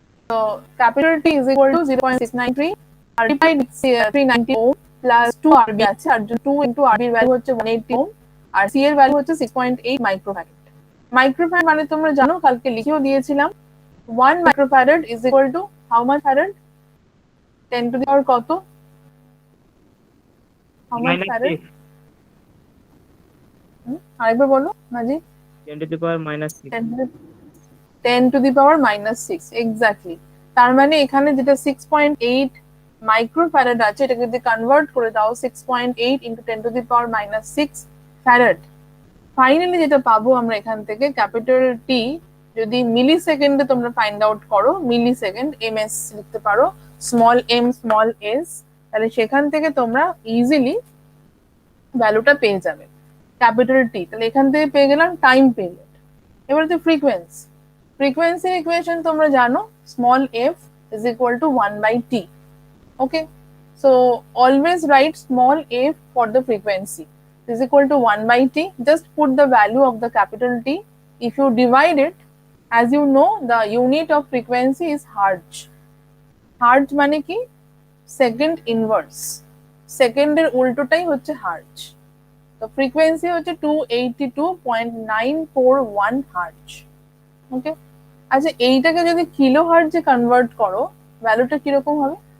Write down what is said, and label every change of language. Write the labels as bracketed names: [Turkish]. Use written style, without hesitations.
[Bangla] তো capital T [English] is equal to 0.693 multiplied with 390 ohm plus 2 RB [Bangla] আছে, আর 2 into RB এর value হচ্ছে 180 ohm, আর C এর ভ্যালু হচ্ছে 6.8 মাইক্রোফ্যারাড। মাইক্রোফ্যারাড মানে তোমরা জানো, কালকে লিখেও দিয়েছিলাম, 1 microfarad [English] is equal to how much farad? [Bangla] 10 to the power কত? [English] How much farad? [Bangla] আরেকবার বলো মাজি। [English] 10 to the power minus 6। 10 to the power minus 6, exactly. [Bangla] তার মানে এখানে যেটা 6.8 মাইক্রোফ্যারাড আছে, এটাকে যদি কনভার্ট করে দাও 6.8 into 10 to the power minus 6 farad, finally যেটা পাবো আমরা এখান থেকে, ক্যাপিটাল টি যদি মিলি সেকেন্ডে তোমরা ফাইন্ড আউট করো, মিলি সেকেন্ড এমএস লিখতে পারো, স্মল এম স্মল এস, তাহলে সেখান থেকে তোমরা ইজিলি ভ্যালুটা পেয়ে যাবে, ক্যাপিটাল টি। তাহলে এখান থেকে পেয়ে গেলাম টাইম পিরিয়ড। এবার তো ফ্রিকোয়েন্সি, ফ্রিকোয়েন্সির ইকুয়েশন তোমরা জানো, small F is equal to 1/t। [English] Okay, so always write small f for the frequency is equal to 1/t. Just put the value of the capital T. If you divide it, as you know, the unit of frequency is hertz. [Bangla] Hertz মানে কি? Second inverse, সেকেন্ডের উল্টোটাই হচ্ছে hertz. তো frequency হচ্ছে 282.941 hertz. ওকে, আচ্ছা এইটাকে যদি kilo হার্টজে convert করো, ভ্যালুটা কিরকম হবে?